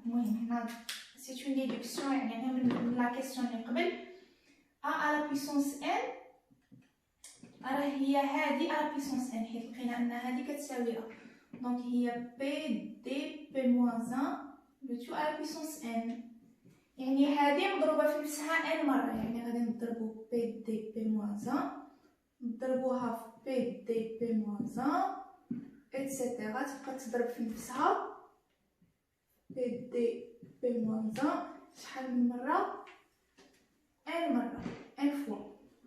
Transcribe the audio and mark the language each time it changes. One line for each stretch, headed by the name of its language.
Arabic: المهم هنا
French: c'est une déduction
Arabic: يعني من
French: la question
Arabic: اللي قبل. 1 à la puissance n راه هي هادي à la puissance n حيت لقينا ان هادي كتساوي a.
French: donc
Arabic: هي
French: p d p moins 1 le tout à la puissance n.
Arabic: يعني هادي مضروبه في نفسها n مره، يعني غادي نضربو p d p moins 1 نضربوها في p d p moins 1 اتسيتيرا تبقى تضرب في نفسها p d p moins 1 شحال من مره n مره n fois.